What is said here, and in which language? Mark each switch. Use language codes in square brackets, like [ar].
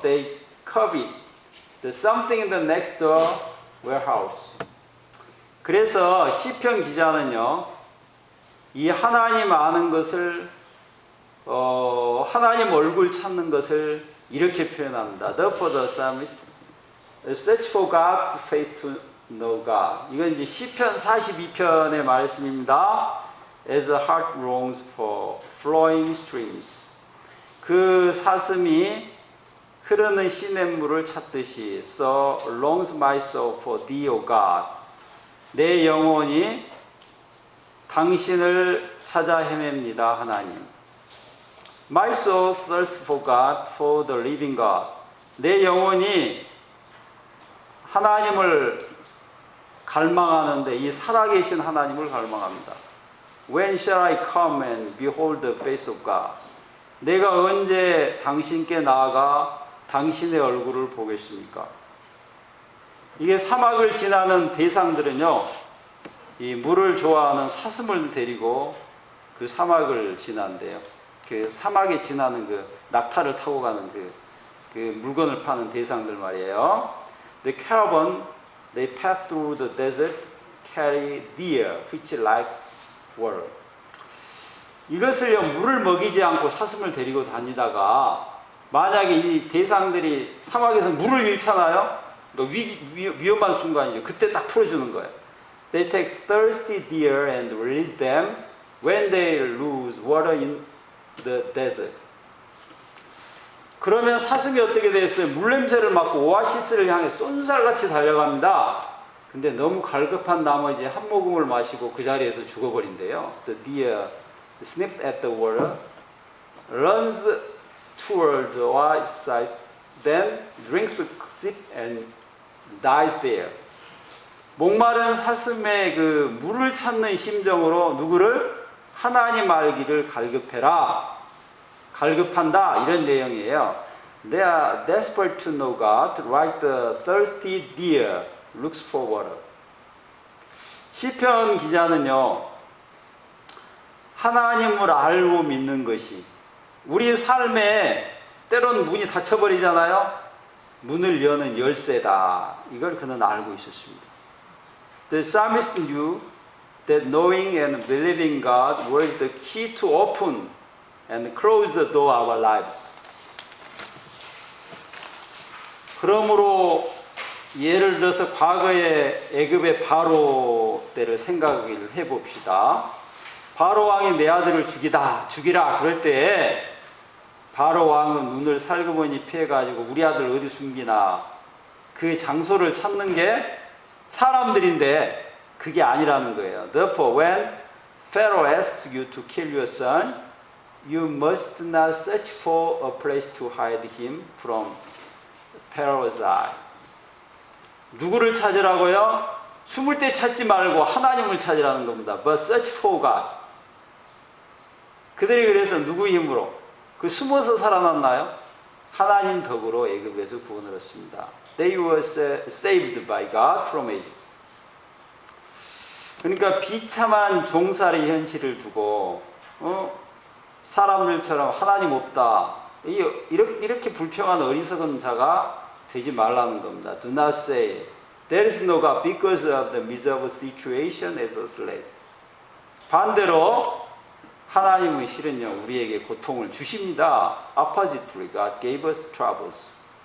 [en] They covet the something in the next door warehouse. [ko] 그래서 시편 기자는요, 이 하나님 아는 것을 하나님 얼굴 찾는 것을 이렇게 표현합니다. [en] Therefore the psalmist search for God's face to know God. [ko] 이건 이제 시편 42편의 말씀입니다. [en] As a heart longs for flowing streams. [ko] 그 사슴이 흐르는 시냇물을 찾듯이 [en] So longs my soul for thee, O God. [ko] 내 영혼이 당신을 찾아 헤맵니다, 하나님. [en] My soul thirsts for God, for the living God. [ko] 내 영혼이 하나님을 갈망하는데 이 살아계신 하나님을 갈망합니다. [en] When shall I come and behold the face of God? [ko] 내가 언제 당신께 나아가 당신의 얼굴을 보겠습니까? 이게 사막을 지나는 대상들은요, 이 물을 좋아하는 사슴을 데리고 그 사막을 지난대요. 그 사막에 지나는 그 낙타를 타고 가는 그 물건을 파는 대상들 말이에요. [en] The caravan, they pass through the desert, carry deer, which likes water. [ko] 이것을요, 물을 먹이지 않고 사슴을 데리고 다니다가 만약에 이 대상들이 사막에서 물을 잃잖아요. 위험한 순간이죠. 그때 딱 풀어주는 거예요. [en] They take thirsty deer and release them when they lose water in the desert. [ko] 그러면 사슴이 어떻게 됐어요? 물냄새를 맡고 오아시스를 향해 쏜살같이 달려갑니다. 근데 너무 갈급한 나머지 한 모금을 마시고 그 자리에서 죽어버린대요. [en] The deer sniffed at the water, runs towards the oasis, then drinks a sip and dies there. [ko] 목마른 사슴의 그 물을 찾는 심정으로 누구를? 하나님 알기를 갈급해라. 갈급한다. 이런 내용이에요. [en] They are desperate to know God, like the thirsty deer looks for water. [ko] 시편 기자는요, 하나님을 알고 믿는 것이 우리 삶에 때론 문이 닫혀버리잖아요. 문을 여는 열쇠다. 이걸 그는 알고 있었습니다. [en] The psalmist knew that knowing and believing God was the key to open and close the door of our lives. [ko] 그러므로 예를 들어서 과거의 애굽의 바로 때를 생각을 해봅시다. 바로 왕이 내 아들을 죽이라 그럴 때 바로 왕은 눈을 살그머니 피해가지고 우리 아들 어디 숨기나 그 장소를 찾는 게 사람들인데 그게 아니라는 거예요. [en] Therefore, when Pharaoh asks you to kill your son, you must not search for a place to hide him from Pharaoh's eye. [ko] 누구를 찾으라고요? 숨을 때 찾지 말고 하나님을 찾으라는 겁니다. [en] But search for God. [ko] 그들이 그래서 누구 힘으로? 그 숨어서 살아났나요? 하나님 덕으로 애굽에서 구원을 얻습니다. [en] They were saved by God from Egypt. [ko] 그러니까 비참한 종살이 현실을 두고 사람들처럼 하나님 없다. 이렇게 불평한 어리석은 자가 되지 말라는 겁니다. [en] Do not say there is no God because of the miserable situation as a slave. [ko] 반대로 하나님은 실은요 우리에게 고통을 주십니다. [en] Oppositely, God gave us troubles.